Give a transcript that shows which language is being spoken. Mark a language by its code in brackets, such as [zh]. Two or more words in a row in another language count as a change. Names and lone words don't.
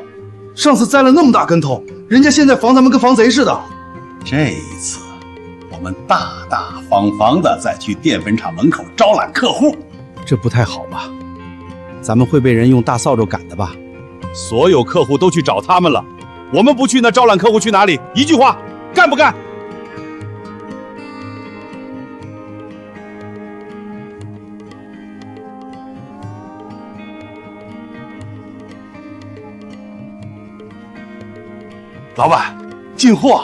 [zh] 上次栽了那麼大跟頭，人家現在防咱們跟防賊似的。這一次，我們大大方方的再去澱粉廠門口招攬客戶。這不太好吧？咱們會被人用大掃帚趕的吧？所有客戶都去找他們了，我們不去，那招攬客戶去哪裡？一句話，幹不幹？老闆，进貨！